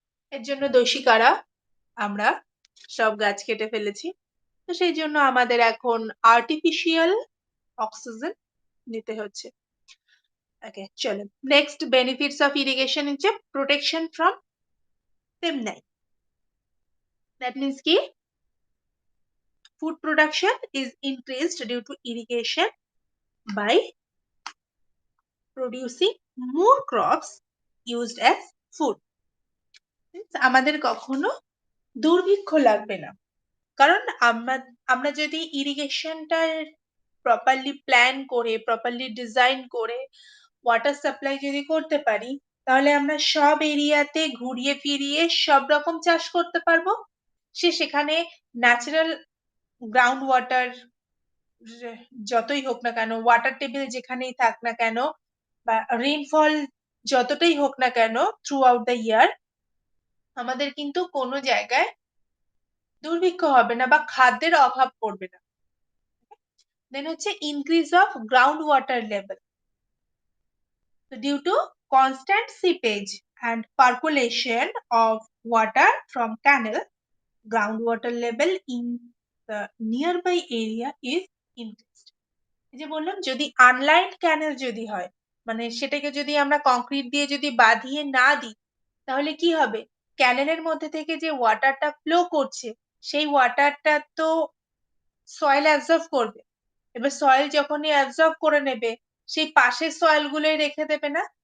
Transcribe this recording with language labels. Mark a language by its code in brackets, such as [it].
[bn] এর জন্য দোষী কারা? আমরা সব গাছ কেটে ফেলেছি। তো সেই জন্য আমাদের এখন আর্টিফিশিয়াল অক্সিজেন নিতে হচ্ছে। ওকে, চলো নেক্সট বেনিফিটস অফ ইরিগেশন হচ্ছে প্রোটেকশন ফ্রম তেমনাই। [en] That means কি, food production is increased due to irrigation by producing more crops used as food. [bn] আমাদের কখনো দুর্ভিক্ষ লাগবে না, কারণ আমরা যদি ইরিগেশনটার প্রপারলি প্ল্যান করে, প্রপারলি ডিজাইন করে ওয়াটার সাপ্লাই যদি করতে পারি, তাহলে আমরা সব এরিয়াতে ঘুরিয়ে ফিরিয়ে সব রকম চাষ করতে পারবো। সেখানে ন্যাচারাল গ্রাউন্ড ওয়াটার যতই হোক না কেন, ওয়াটার টেবিল যেখানেই থাক না কেন, বা রেইনফল যতটাই হোক না কেন থ্রু আউট দ্য ইয়ার, আমাদের কিন্তু কোনো জায়গায় দুর্ভিক্ষ হবে না বা খাদ্যের অভাব পড়বে না। দেন হচ্ছে increase of ground water level. [en] Due to constant seepage and percolation of water from canal, groundwater level in the nearby area is increased. [bn] এই যে বললাম, যদি আনলাইন ক্যানেল যদি হয়, মানে সেটাকে যদি আমরা কংক্রিট দিয়ে যদি বাঁধিয়ে না দিই, তাহলে কি হবে, ক্যানেলের মধ্যে থেকে যে ওয়াটারটা ফ্লো করছে, সেই ওয়াটারটা তো সয়েল অ্যাবজর্ব করবে। এবার সয়েল যখনই অ্যাবজর্ব করে নেবে, সেই পাশের সয়েল গুলোই রেখে দেবে না।